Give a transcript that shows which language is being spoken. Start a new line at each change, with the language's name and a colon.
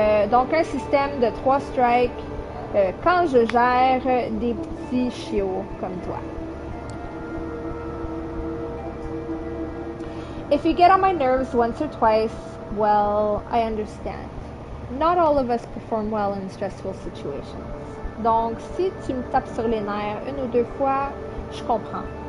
French: Donc, un système de 3 strikes quand je gère des petits chiots comme toi.
English: If you get on my nerves once or twice, well, I understand. Not all of us perform well in stressful situations.
French: Donc, si tu me tapes sur les nerfs 1 ou 2 fois, je comprends.